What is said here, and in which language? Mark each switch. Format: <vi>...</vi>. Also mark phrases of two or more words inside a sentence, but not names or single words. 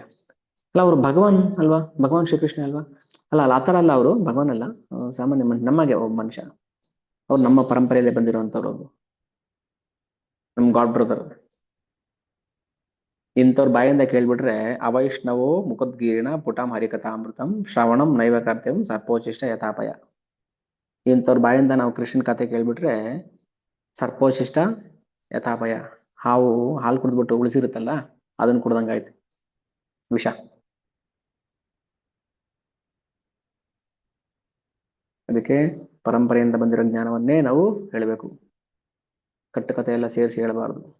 <kn>ಅಲ್ಲ, ಅವರು ಭಗವಾನ್ ಅಲ್ವಾ? ಭಗವಾನ್ ಶ್ರೀಕೃಷ್ಣ ಅಲ್ವಾ? ಅಲ್ಲ ಅಲ್ಲ, ಆತರ ಅಲ್ಲ, ಅವರು ಭಗವಾನ್ ಅಲ್ಲ, ಸಾಮಾನ್ಯ ನಮಗೆ ಒಬ್ಬ ಮನುಷ್ಯ. ಅವ್ರು ನಮ್ಮ ಪರಂಪರೆಯಲ್ಲಿ ಬಂದಿರುವಂತವ್ರು, ನಮ್</kn> <en>god brother.</en> <kn>ಇಂಥವ್ರ ಬಾಯಿಂದ ಕೇಳ್ಬಿಟ್ರೆ,</kn> <sa>ಅವೈಷ್ಣವೋ ಮುಖದ್ಗೀರ್ಣ ಪುಟಂ ಹರಿಕಥಾಮೃತಂ ಶ್ರವಣಂ ನೈವ ಕರ್ತವ್ಯಂ ಸರ್ಪೋಚಿಷ್ಟ ಯಥಾಪಯ.</sa> <kn>ಇಂಥವ್ರ ಬಾಯಿಂದ ನಾವು ಕೃಷ್ಣನ್ ಕಥೆ ಕೇಳ್ಬಿಟ್ರೆ,</kn> <sa>ಸರ್ಪೋಚಿಷ್ಟ ಯಥಾಪಯ,</sa> <kn>ಹಾವು ಹಾಲು ಕುಡಿದ್ಬಿಟ್ಟು ಉಳಿಸಿರುತ್ತಲ್ಲ, ಅದನ್ನ ಕುಡ್ದಂಗಾಯ್ತು, ವಿಷ. ಅದಕ್ಕೆ ಪರಂಪರೆಯಿಂದ ಬಂದಿರೋ ಜ್ಞಾನವನ್ನೇ ನಾವು ಹೇಳಬೇಕು, ಕಟ್ಟುಕತೆ ಎಲ್ಲ ಸೇರಿಸಿ ಹೇಳಬಾರ್ದು.</kn>